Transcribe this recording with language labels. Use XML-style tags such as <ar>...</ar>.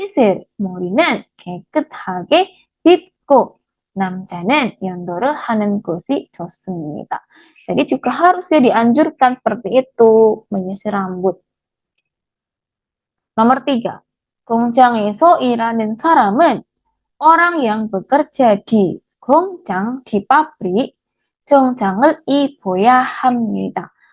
<ko>핏을 머리는 깨끗하게 빗고 남자는 연도를 하는 것이 좋습니다.</ko> <id>Jadi juga harus dianjurkan seperti itu menyisir rambut. Nomor 3.</id> <ko>공장에서 일하는 사람은</ko> <id>orang yang bekerja di 공장, di pabrik,</id> <ko>정장을 입어야 합니다.</ko>